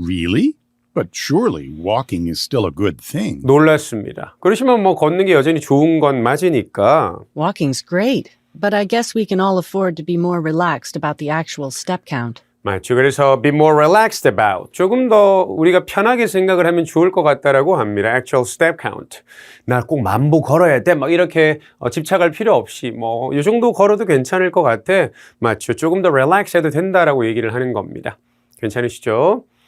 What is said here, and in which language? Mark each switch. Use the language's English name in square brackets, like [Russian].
[English] Really? But surely walking is still a good thing. [Korean] 놀랐습니다. 그러시면 뭐 걷는 게 여전히 좋은 건 맞으니까 [English] Walking's great, but I guess we can all afford to be more relaxed about the actual step count. [Korean] 맞죠. 그래서 [English] be more relaxed about. [Korean] 조금 더 우리가 편하게 생각을 하면 좋을 것 같다라고 합니다. [English] actual step count. [Korean] 나 꼭 만보 걸어야 돼. 막 이렇게 집착할 필요 없이 뭐 이 정도 걸어도 괜찮을 것 같아. 맞죠. 조금 더 relax 해도 된다라고 얘기를 하는 겁니다. 괜찮으시죠?